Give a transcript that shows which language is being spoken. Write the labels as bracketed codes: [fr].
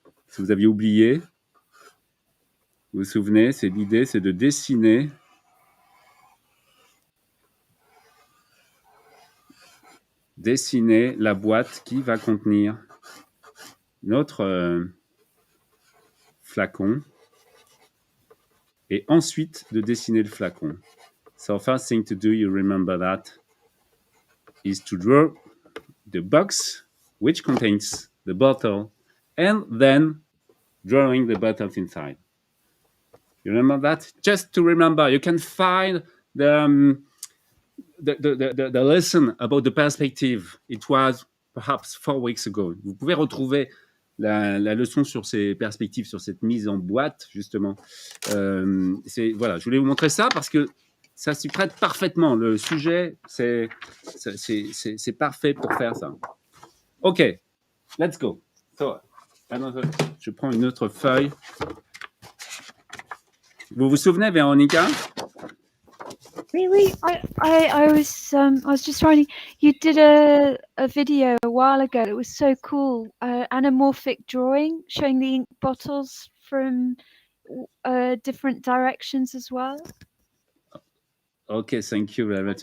[fr] Si vous aviez oublié, vous vous souvenez, l'idée, c'est de dessiner la boîte qui va contenir notre flacon, et ensuite de dessiner le flacon. [en] So first thing to do, you remember that, is to draw the box which contains the bottle, and then drawing the bottles inside. You remember that? Just to remember, you can find the lesson about the perspective. It was perhaps 4 weeks ago. [fr] Vous pouvez retrouver la leçon sur ces perspectives, sur cette mise en boîte, justement. Voilà, je voulais vous montrer ça parce que ça s'y prête parfaitement. Le sujet, c'est parfait pour faire ça. [en] OK, let's go. So, [fr] je prends une autre feuille. Vous vous souvenez, Véronica? Oui. [en] I was just writing. You did a video a while ago. It was so cool. Anamorphic drawing showing the ink bottles from different directions as well. Okay, thank you very much.